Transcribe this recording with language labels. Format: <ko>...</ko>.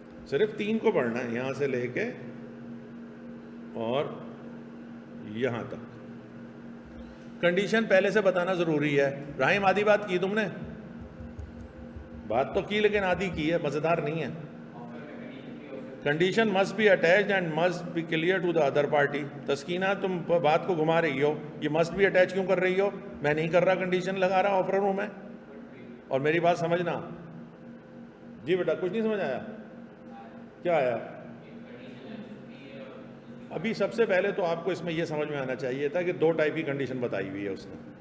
<ur>صرف 3 کو پڑھنا ہے, یہاں سے لے کے اور یہاں تک. کنڈیشن پہلے سے بتانا ضروری ہے. رحیم آدھی بات کی تم نے؟ بات تو کی لیکن آدھی کی ہے, مزیدار نہیں ہے.</ur> <en>Condition must be attached and must be clear to the other party.</en> <ur>تسکینہ تم بات کو گھما رہی ہو. یہ</ur> <en>must be attached</en> <ur>کیوں کر رہی ہو؟ میں نہیں کر رہا, کنڈیشن لگا رہا آفر ہوں میں. اور میری بات سمجھنا. جی بیٹا کچھ نہیں سمجھ آیا؟ کیا آیا؟ ابھی سب سے پہلے تو آپ کو اس میں یہ سمجھ میں آنا چاہیے تھا کہ 2 ٹائپ کی کنڈیشن بتائی ہوئی ہے اس نے.</ur>